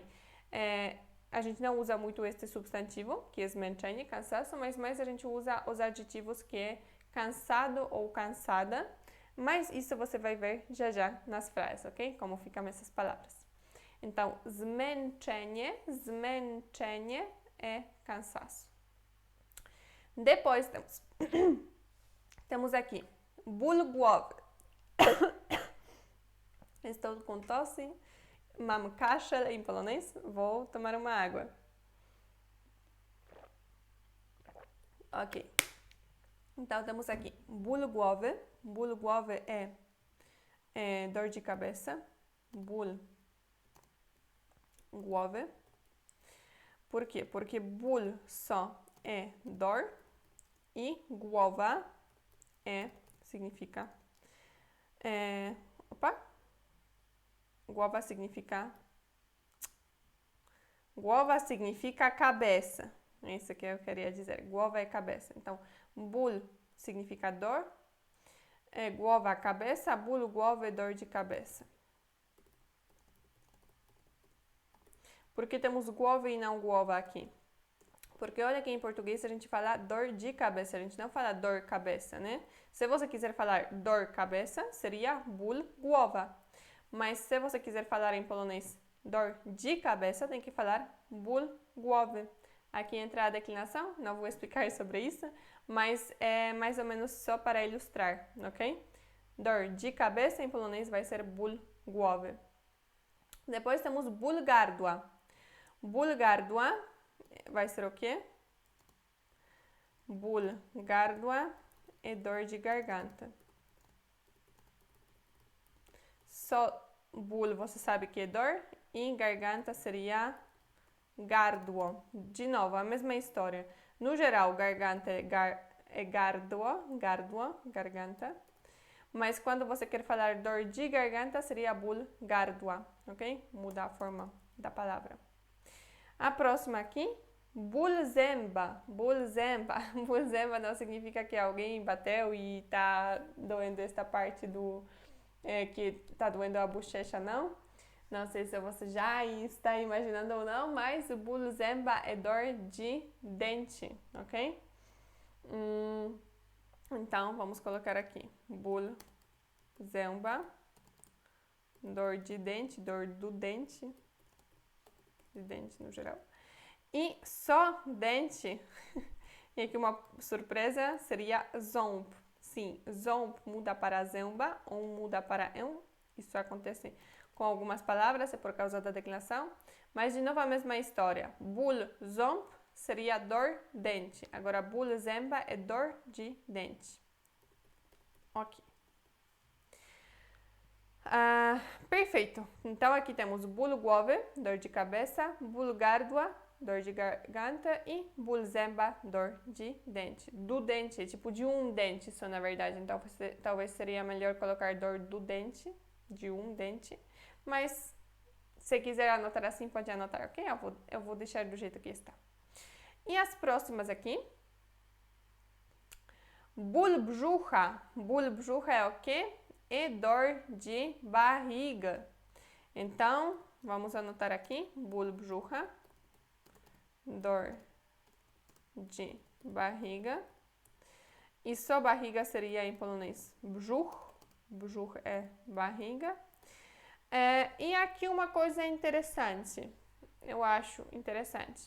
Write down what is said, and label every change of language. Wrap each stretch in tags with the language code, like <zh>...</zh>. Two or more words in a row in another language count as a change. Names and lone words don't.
<pt>A gente não usa muito este substantivo, que é zmęczenie, cansaço, mas mais a gente usa os adjetivos que é cansado ou cansada. Mas isso você vai ver já já nas frases, ok? Como ficam essas palavras. Então, zmęczenie é cansaço. Depois temos aqui</pt> <pl>ból głowy.</pl> <pt>Estou com tosse,</pt> <pl>mam kaszel</pl> <pt>em polonês, vou tomar uma água. Ok. Então, temos aqui</pt> <pl>ból głowy. Ból głowy</pl> <pt>é dor de cabeça.</pt> <pl>Ból głowy.</pl> <pt>Por quê? Porque ból só é dor e głowa significa... Głowa significa cabeça. É isso que eu queria dizer. Głowa é cabeça. Então, ból significa dor. Głowa, cabeça.</pt> <pl>Ból głowy</pl> <pt>é dor de cabeça. Por que temos głowy e não głowa aqui? Porque olha que em português a gente fala dor de cabeça, a gente não fala dor cabeça, né? Se você quiser falar dor cabeça, seria</pt> <pl>ból głowa.</pl> <pt>Mas se você quiser falar em polonês dor de cabeça, tem que falar</pt> <pl>ból głowy.</pl> <pt>Aqui entra a declinação, não vou explicar sobre isso, mas é mais ou menos só para ilustrar, ok? Dor de cabeça em polonês vai ser</pt> <pl>ból głowy.</pl> <pt>Depois temos</pt> <pl>ból gardła. Ból gardła</pl> <pt>vai ser o quê?</pt> <pl>Ból gardła</pl> <pt>é dor de garganta. Só ból você sabe que é dor e garganta seria gardło. De novo, a mesma história. No geral, garganta é gardło, garganta. Mas quando você quer falar dor de garganta, seria</pt> <pl>ból gardła,</pl> <pt>ok? Muda a forma da palavra. A próxima aqui,</pt> <pl>ból zęba. Ból zęba. Ból zęba</pl> <pt>não significa que alguém bateu e tá doendo esta parte que tá doendo a bochecha, não. Não sei se você já está imaginando ou não, mas o</pt> <pl>ból zęba</pl> <pt>é dor de dente, ok? Então, vamos colocar aqui,</pt> <pl>ból zęba,</pl> <pt>dor de dente, dor do dente, de dente no geral. E só dente, e aqui uma surpresa, seria ząb. Sim, ząb muda para zęba ou muda para isso acontece com algumas palavras, é por causa da declinação, mas de novo a mesma história.</pt> <pl>Ból ząb</pl> <pt>seria dor dente, agora</pt> <pl>ból zęba</pl> <pt>é dor de dente. Ok. Perfeito. Então aqui temos</pt> <pl>ból głowy,</pl> <pt>dor de cabeça,</pt> <pl>ból gardła,</pl> <pt>dor de garganta e</pt> <pl>ból zęba,</pl> <pt>dor de dente. Do dente, tipo de um dente só na verdade, então talvez seria melhor colocar dor do dente, de um dente, mas se quiser anotar assim, pode anotar, ok? Eu vou deixar do jeito que está. E as próximas aqui.</pt> <pl>Ból brzucha. Ból brzucha</pl> <pt>é o quê? É dor de barriga. Então, vamos anotar aqui.</pt> <pl>Ból brzucha.</pl> <pt>Dor de barriga. E só barriga seria em polonês brzuch. Brzuch é barriga. E aqui uma coisa interessante. Eu acho interessante.</pt>